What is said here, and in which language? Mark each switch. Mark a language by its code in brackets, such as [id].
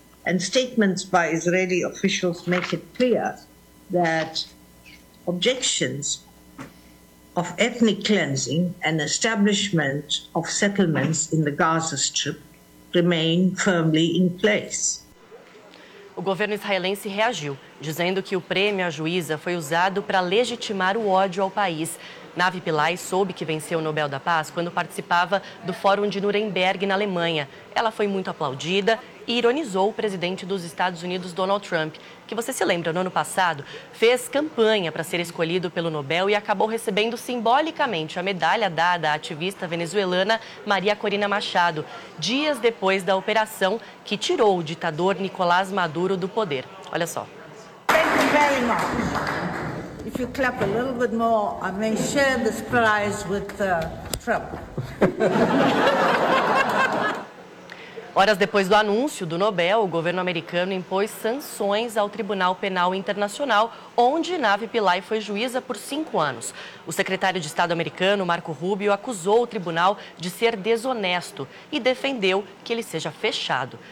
[en] And statements by Israeli officials make it clear that objections of ethnic cleansing and establishment of settlements in the Gaza Strip remain firmly in place. [pt] O governo israelense reagiu, dizendo que o prêmio à juíza foi usado para legitimar o ódio ao país. Navi Pillay soube que venceu o Nobel da Paz quando participava do Fórum de Nuremberg, na Alemanha. Ela foi muito aplaudida e ironizou o presidente dos Estados Unidos, Donald Trump, que, você se lembra, no ano passado, fez campanha para ser escolhido pelo Nobel e acabou recebendo simbolicamente a medalha dada à ativista venezuelana Maria Corina Machado, dias depois da operação que tirou o ditador Nicolás Maduro do poder. Olha só. [en] Thank you very much. If you clap a little bit more, I may share this prize with Trump. [pt] Horas depois do anúncio do Nobel, o governo americano impôs sanções ao Tribunal Penal Internacional, onde Navi Pillay foi juíza por 5 anos. O secretário de Estado americano, Marco Rubio, acusou o tribunal de ser desonesto e defendeu que ele seja fechado.